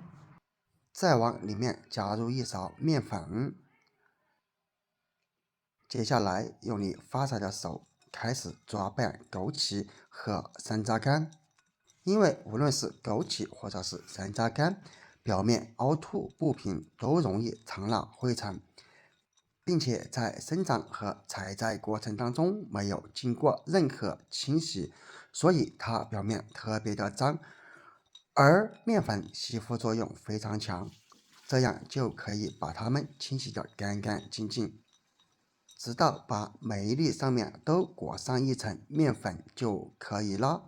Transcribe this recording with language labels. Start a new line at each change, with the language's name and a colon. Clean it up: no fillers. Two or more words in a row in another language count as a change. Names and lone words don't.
Chinese: 再往裡面加入一勺麵粉，接下來用你發财的手開始抓拌枸杞和山楂乾，因為無論是枸杞或者是山楂乾，表面凹凸不平，都容易藏了灰塵，並且在生長和採摘過程當中沒有經過任何清洗，所以它表面特別的髒，而麵粉吸附作用非常強，這樣就可以把它們清洗得乾乾淨淨，直到把每一粒上面都裹上一層麵粉就可以了。